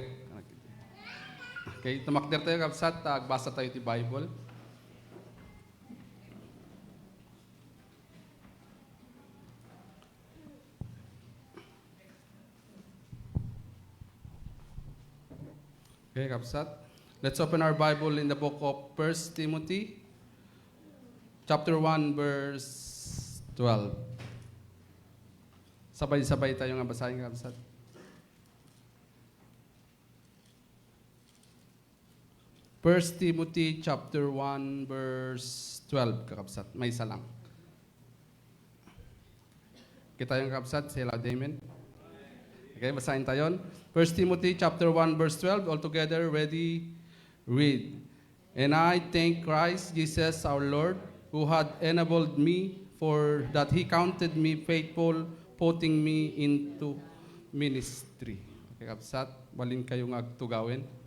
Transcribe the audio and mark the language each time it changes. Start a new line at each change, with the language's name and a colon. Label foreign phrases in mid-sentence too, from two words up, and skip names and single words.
Iloko: Okay, tumakder tayo kapsat, agbasa tayo ti Bible. Okay, kapsat.
English: Let's open our Bible in the book of 1 Timothy, chapter 1, verse 12.
Filipino: Sabay-sabay tayo nga basahin, kapsat.
English: First Timothy chapter 1 verse 12, kakapsat.
Filipino: May isa lang. Kita yung kakapsat,
English: say loud amen.
Filipino: Okay, basahin tayo. 1 Timothy chapter 1 verse 12,
English: all together, ready, read. And I thank Christ Jesus our Lord, who had enabled me, for that He counted me faithful, putting me into ministry.
Iloko: Okay, kakapsat, balin kayong agtugawin.